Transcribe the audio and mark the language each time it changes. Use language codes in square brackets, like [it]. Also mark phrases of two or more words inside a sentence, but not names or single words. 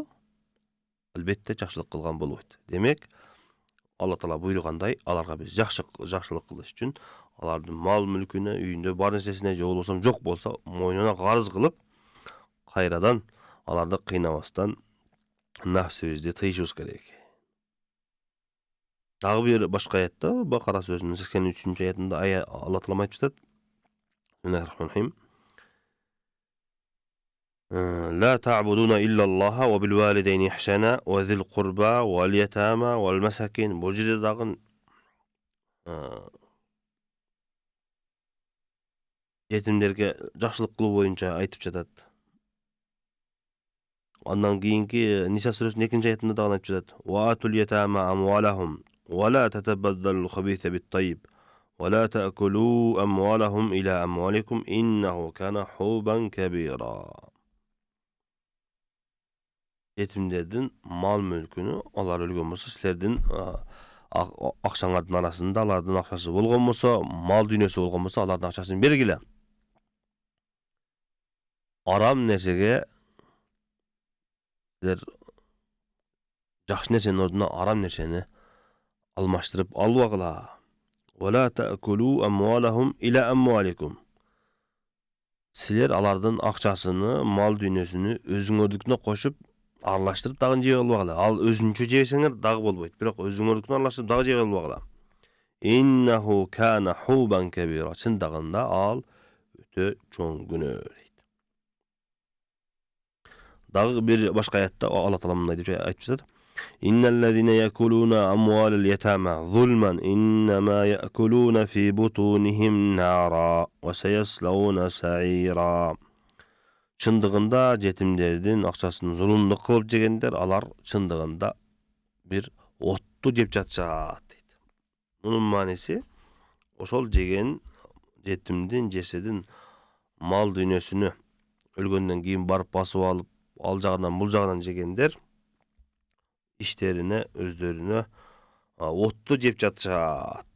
[ky] Албетте жакшылык кылган болбойт. Демек, Алла Таала буйругандай, аларга биз жакшылык кылыш үчүн алардын мал мүлкүнө, үйүндө бар нерсесине же болбосо жок болсо мойнуна карыз кылып, кайрадан аларды кыйнабастан нафсибизди тыйышыбыз керек. Дагы бир башка аятта, Бакара сөзүнүн 83-аятында Алла Таала айтып жатат. [ar] بسم الله الرحمن الرحيم. لا تعبدون إلا الله وبالوالدين إحسانا وذي القربى واليتامى والمساكين. [ky] Bu жерде дагы жетимдерге жакшылык кылуу боюнча айтып жатат. Андан кийинки Ниса сүрөсүнүн 2-аятында дагы айтып жатат. [ar] وآتوا اليتامى أموالهم ولا تتبدلوا الخبيث بالطيب ولا تأكلوا أموالهم إلى أموالكم إنه كان حوبا كبيرا. [ky] Жетимдердин мал мүлкүнү алар өлгөн болсо, силердин акчаңардын арасында алардын акчасы болгон болсо, мал дүйнөсү болгон болсо, алардын акчасын бергиле. Арам нерсеге силер жакшы нерсенин ордуна арам нерсени алмаштырып албагыла. [ar] ولا تأكلوا أموالهم إلى أموالكم. [ky] Силер алардын акчасыны, мал дүйнөсүнү өзүңөрдүкүнө кошуп аралаштырып дагы жей албагыла. Ал өзүнчө жесеңер дагы болбойт, бирок өзүңөрдүкүнө аралаштырып дагы жей албагыла. [ar] إنه كان حوبا كبيرا. [ky] Чындыгында ал өтө чоң күнөө. Дагы бир башка аятта Алла Таала мындай деп айтып жатат. [ar] إن الذين يأكلون أموال اليتامى ظلما إنما يأكلون في بطونهم نارا وسيصلون سعيرا. [ky] Чындыгында жетимдердин акчасын зулумдук кылып жегендер, алар чындыгында бир отту жеп жатышат дейт. Мунун мааниси ошол жеген жетимдин жеседин мал дүйнөсүнө өлгөндөн кийин барып басып алып, ал жагынан бул жагынан жегендер иштерине, өздөрүнө отту жеп жатышат.